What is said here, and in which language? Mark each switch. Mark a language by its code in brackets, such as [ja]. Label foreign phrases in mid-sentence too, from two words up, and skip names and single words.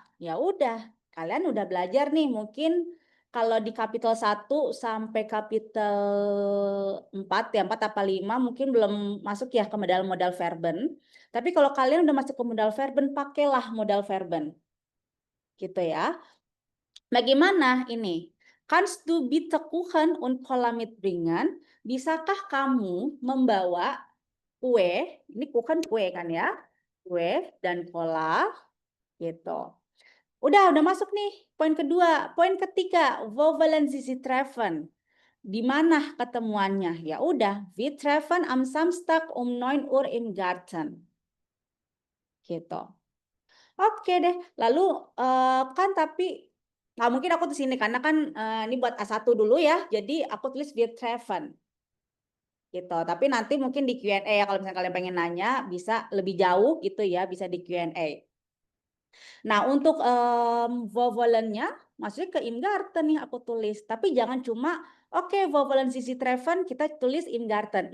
[id] Ya udah, kalian udah belajar nih, mungkin kalau di kapitel 1 sampai kapitel 4 ya, 4 apa 5 mungkin belum masuk ya ke [de] modal-modal verben. [id] Tapi kalau kalian udah masuk ke [de] modal verben, [id] pakailah [de] modal verben. [id] Gitu ya. Bagaimana ini? [de] Kannst du bitte Kuchen und Cola mitbringen? [id] Bisakah kamu membawa kue? Ini Kuchen kue kan ya? Kue dan cola gitu. Udah masuk nih poin kedua. Poin ketiga, [de] wo wollen Sie sich treffen? [id] Di mana ketemuannya? Ya udah, [de] wir treffen am Samstag um 9 Uhr im Garten. [id] Gitu. Oke deh. Lalu kan tapi nggak mungkin aku di sini karena kan ini buat A1 dulu ya. Jadi aku tulis [de] wir treffen. [id] Gitu. Tapi nanti mungkin di Q&A ya, kalau misalnya kalian pengen nanya bisa lebih jauh gitu ya, bisa di Q&A. Nah, untuk vovelennya maksudnya ke [de] im Garten [id] nih aku tulis. Tapi jangan cuma oke, vovelen [de] sisi treffen [id] kita tulis [de] im Garten.